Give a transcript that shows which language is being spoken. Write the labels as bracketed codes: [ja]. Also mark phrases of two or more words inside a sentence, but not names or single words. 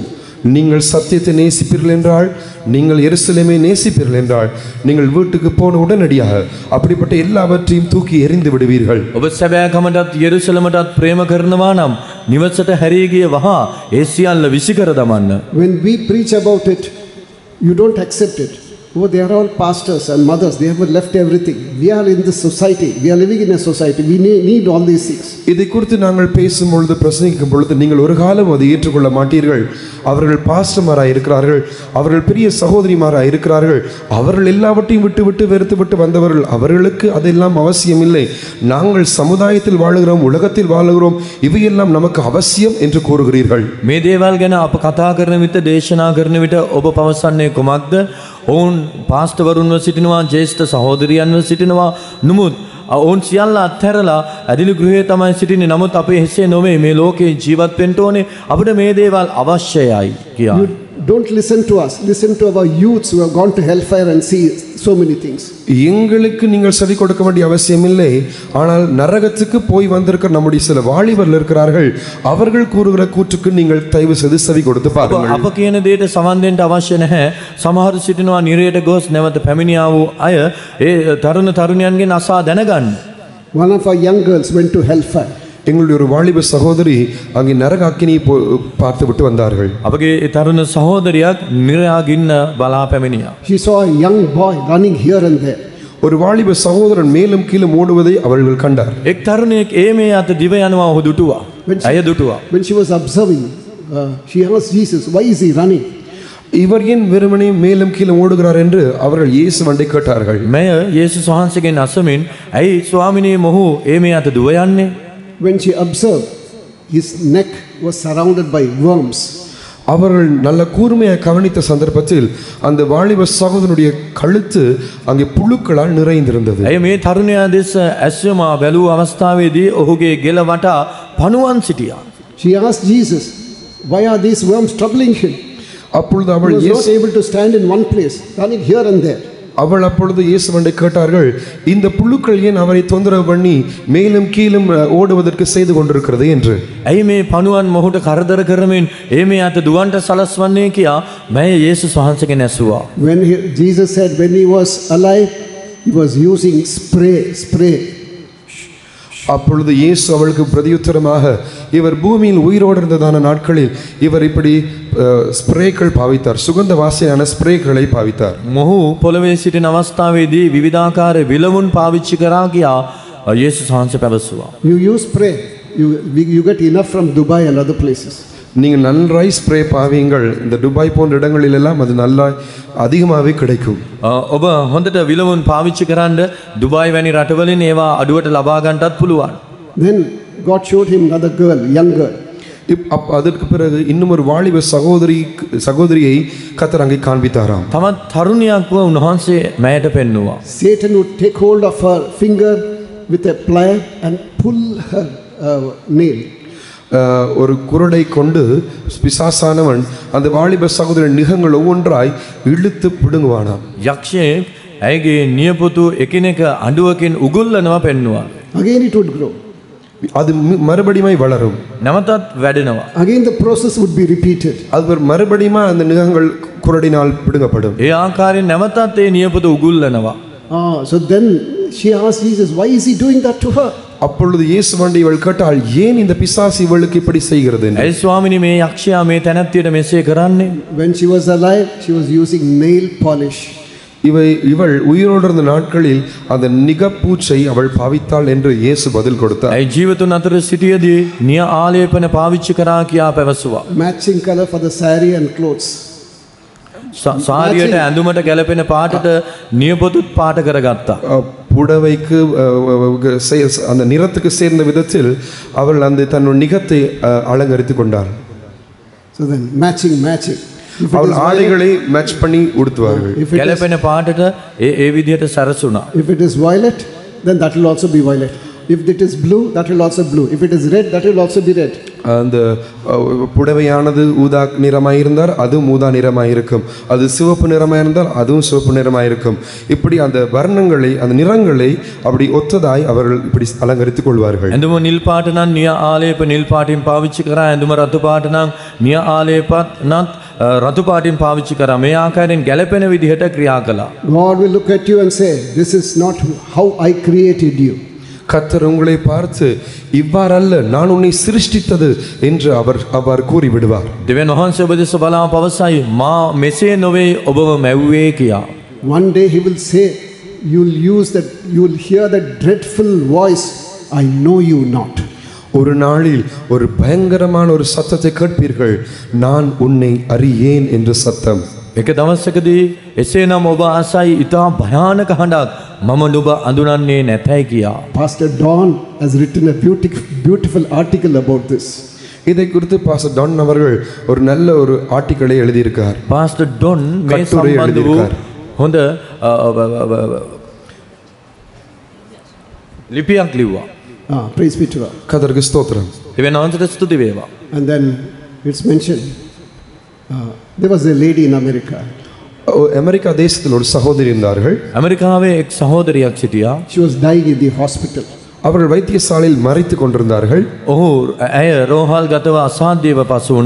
[ta] நீங்கள் சத்தியத்தை நேசிப்பீர்கள் என்றால், நீங்கள் எருசலேமை நேசிப்பீர்கள் என்றால், நீங்கள் வீட்டுக்கு போன உடனடியாக அப்படிப்பட்ட எல்லாவற்றையும் தூக்கி எறிந்து விடுவீர்கள். [si] ඔබ සැබෑකමටත් යෙරුසලමටත් ප්‍රේම කරනවා නම් නිවසට හැරී ගිය වහා ඒ සියල්ල විසිකර දමන්න. [en] When we preach about it, you don't accept it. Oh, they are all pastors and mothers. They have left everything. We are in this society. We are living in a society. We need all these things. [ta] இதை குறித்து நாங்கள் பேசும் பொழுது, பிரசங்கிக்கும் பொழுது, நீங்கள் ஒரு காலம் அதை ஏற்றுக்கொள்ள மாட்டீர்கள். அவர்கள் பாஸ்டர்மாராக இருக்கிறார்கள், அவர்கள் பெரிய சகோதரிமாராக இருக்கிறார்கள், அவர்கள் எல்லாவற்றையும் விட்டு விட்டு வெறுத்து விட்டு வந்தவர்கள். அவர்களுக்கு அதெல்லாம் அவசியம் இல்லை. நாங்கள் சமுதாயத்தில் வாழுகிறோம், உலகத்தில் வாழுகிறோம், இவையெல்லாம் நமக்கு அவசியம் என்று கூறுகிறீர்கள். [si] මේ දේවල් ගැන අප කතා කරන විට, දේශනා කරන විට ඔබ පවසන්නේ කුමක්ද? ඔවුන් පාස්ටර්වරුන්ව සිටිනවා, ජ්‍යෙෂ්ඨ සහෝදරියන්ව සිටිනවා. නමුත් ඔවුන් සියල්ල අත්හැරලා ඇදිලි ගෘහයේ තමයි සිටින්නේ. නමුත් අපි එසේ නොවේ. මේ ලෝකේ ජීවත් වෙන්න ඕනේ. අපිට මේ දේවල් අවශ්‍යයි කියා. [en] You don't listen to us. Listen to our youths who have gone to hellfire and see so many things. [ta] எங்களுக்கு நீங்கள் செவி கொடுக்க வேண்டிய அவசியம் இல்லை. ஆனால் நரகத்துக்கு போய் வந்திருக்கிற நம்முடைய சில வாலிபர்கள் இருக்கிறார்கள். அவர்கள் கூறுகிற கூற்றுக்கு நீங்கள் தயவு செய்து செவி கொடுத்து பாருங்கள். [si] අප කියන දෙයට සවන් දෙන්න අවශ්‍ය නැහැ. සමහරු සිටිනවා නිරයට ගොස් නැවත පැමිණියා වූ අය ඒ තරුණ තරුණියන්ගෙන් අසා දැනගන්න. [en] One of our young girls went to hellfire. [ta] எங்களுடைய ஒரு வாலிப சகோதரி அங்கே நரக அக்கினியை பார்த்து விட்டு வந்தார்கள். [si] අපගේ ඒ තරුණ සහෝදරියක් නිරයාගින්න බලා පැමිණියා. [en] She saw a young boy running here and there. [ta] ஒரு வாலிப சகோதரன் மேலும் கீழும் ஓடுவதை அவர்கள் கண்டார். [si] එක් තරුණයෙක් ඒ මේ අත දිව යනවා ඔහු දුටුවා. ඇය දුටුවා. [en] When she was observing, she asked Jesus, why is he running? [ta] இவர் ஏன் வெறுமனே மேலும் கீழும் ஓடுகிறார் என்று அவர்கள் இயேசுவண்டை கேட்டார்கள். [si] මෙය යේසුස් වහන්සේගෙන් අසමින්, ඇයි ස්වාමිනේ මොහු ඒ මේ අත දුව යන්නේ? [en] When she observed, his neck was surrounded by worms. [ta] அவர்கள் நல்ல கூர்மையாக கவனித்த சந்தர்ப்பத்தில் அந்த வாலிப சகோதரனுடைய கழுத்து அங்கே புழுக்களால் நிறைந்திருந்தது. [si] ඇය මේ තරුණයා දෙස ඇස්වමා බැලූ අවස්ථාවේදී ඔහුගේ ගෙල වටා පණුවන් සිටියා. [en] She asked Jesus, why are these worms troubling him? [ta] அப்பொழுது [en] He was not able to stand in one place, running here and there. [ta] அவள் அப்பொழுது இயேசுவண்டை கேட்டார்கள், இந்த புழுக்கள் ஏன் அவரை தொந்தரவு பண்ணி மேலும் கீழும் ஓடுவதற்கு செய்து கொண்டிருக்கிறது என்று. [si] ඇයි මේ පණුවන් මොහුට කරදර කරමින් ඒ මේ අත දුවන්ට සලස්වන්නේ කියා මම යේසුස් වහන්සේගෙන් ඇසුවා. [en] When Jesus said when he was alive, he was using spray. [ta] அப்பொழுது இயேசு அவளுக்கு பிரதியுத்தரமாக, இவர் பூமியில் உயிரோடு இருந்ததான நாட்களில் இவர் இப்படி ஸ்ப்ரேக்கள் பாவித்தார், சுகந்த வாசனையான ஸ்ப்ரேக்களை பாவித்தார். [si] මොහු පොළවේ සිටින අවස්ථාවේදී විවිධාකාර විලවුන් පාවිච්චි කරා කියා යේසුස් වහන්සේ පැවසුවා. [en] You use spray, you get enough from Dubai and other places. [ta] நீங்கள் நன்றாய் ஸ்ப்ரே பாவியுங்கள். இந்த துபாய் போன்ற இடங்களில் எல்லாம் அது நல்லா அதிகமாகவே கிடைக்கும். [si] ඔබ හොඳට විලවුන් පාවිච්චි කරන්න දුබායි වැනි රටවලින් ඒවා අඩුවට ලබා ගන්නටත් පුළුවන්. [en] Then God showed him another girl, young girl. [ta] அதற்கு பிறகு இன்னும் ஒரு வாலிப சகோதரியை கர்த்தர் அங்கே காண்பித்தாராம். [si] තමත් තරුණියක්ව උන්වහන්සේ මෑට පෙන්නුවා. [en] Satan would take hold of her finger with a plier and pull her nail. [ta] ஒரு குரடை கொண்டு பிசாசானவன் அந்த வாலிப சகோதரன் நிகங்கள் ஒவ்வொன்றாய் இழுத்து பிடுங்குவானாம். [si] යක්ෂයෙක් ඇයගේ නියපොතු එකිනෙක අඬුවකින් උගුල්ලනවා පෙන්නුවා. [en] Again it would grow. [ta] அது மறுபடியும் வளரும். [si] නැවතත් වැඩෙනවා. [en] Again the process would be repeated. [ta] அது மறுபடியும் அந்த நிகங்கள் குரடினால் பிடுங்கப்படும். [si] ඒ ආකාරයෙන් නැවතත් ඒ නියපොතු උගුල්ලනවා. [en] So then she asked Jesus, why is he doing that to her? [ta] அப்பொழுது இயேசுவண்டை இவள் கேட்டாள், ஏன் இந்த பிசாசு இவளுக்கு இப்படி செய்கிறது என்று. [si] ඇයි ස්වාමිනේ මේ යක්ෂයා මේ තැනැත්තියට මෙසේ කරන්නේ? [en] When she was alive, she was using nail polish. [ta] இவள் உயிரோடு இருந்த நாட்களில் அந்த நிகப்பூச்சை அவள் பாவித்தாள் என்று இயேசு பதில் கொடுத்தார். [si] ඒ ජීවතුන් අතර සිටියේදී නිය ආලේපන පාවිච්චි කරා කියා පැවසුවා. [en] Matching color for the saree and clothes. [si] සාරියට ඇඳුමට ගැලපෙන පාටට නියපොතුත් පාට කරගත්තා. [ta] புடவைக்கு அந்த நிறத்துக்கு சேர்ந்த விதத்தில் அவள் அந்த தன்னுடைய நிகத்தை அலங்கரித்து கொண்டாள். [en] So then matching. [ta] அவள் ஆடைகளை மேட்ச் பண்ணி உடுத்துவார்கள். [si] ගැලපෙන පාටට ඒ විදිහට සරසුණා. [en] If it is violet, then that will also be violet. If it is blue, that will also blue. If it is red, that will also be red. [ta] அந்த புடவையானது ஊதா நிறமாக இருந்தால் அதுவும் ஊதா நிறமாக இருக்கும், அது சிவப்பு நிறமாக இருந்தால் அதுவும் சிவப்பு நிறமாக இருக்கும். இப்படி அந்த வர்ணங்களை அந்த நிறங்களை அப்படி ஒத்ததாய் அவர்கள் இப்படி அலங்கரித்துக் கொள்வார்கள். [si] ඇඳුම නිල් පාට නම් නිය ආලේප නිල් පාටින් පාවිච්චි කරා. ඇඳුම රතු පාට නම් නිය ආලේපත් නම් රතු පාටින් පාවිච්චි කරා. මේ ආකාරයෙන් ගැලපෙන විදිහට ක්‍රියා කළා. [en] God will look at you and say, this is not how I created you. [ta] கர்த்தர் உங்களை பார்த்து இவ்வாறல்ல நான் உன்னை சிருஷ்டித்தது என்று அவர் கூறி விடுவார். [si] දෙවියන් වහන්සේ ඔබ දෙස බලා පවසයි මා මෙසේ නොවේ ඔබව මැව්වේ කියා. [en] One day he will say, you'll hear that dreadful voice, I know you not. [ta] ஒரு நாளில் ஒரு பயங்கரமான ஒரு சத்தத்தை கேட்பீர்கள், நான் உன்னை அறியேன் என்ற சத்தம். [si] එක දවසකදී එසේනම් ඔබ ආසයි ඉතා භයානක හඬක් මම නුඹ අඳුනන්නේ නැතයි කියා. [en] Pastor Don has written a beautiful article about this. [ta] இதை குறித்து பாஸ்டர் டான் அவர்கள் ஒரு நல்ல ஒரு ஆர்டிக்கலை எழுதியிருக்கார். [si] පාස්ටර් ඩොන් මේ සම්බන්ධ වූ හොඳ ලිපියක් ලිව්වා. [en] Praise be to God. [ta] கர்த்தருக்கு ஸ்தோத்திரம். [si] දෙවියන් වහන්සේට ස්තුති වේවා. [en] And then it's mentioned there was a lady in America. [ta] அமெரிக்கா தேசத்தில் ஒரு சகோதரி இருந்தார்கள். [si] ඇමරිකාවේ එක් සහෝදරියක් සිටියා. [en] She was dying in the hospital. [ta] அவர்கள் வைத்தியசாலையில் மறைத்து கொண்டிருந்தார்கள். [si] ඔහු ඇය රෝහල් ගතව අසාධ්‍යව පසු වුණා.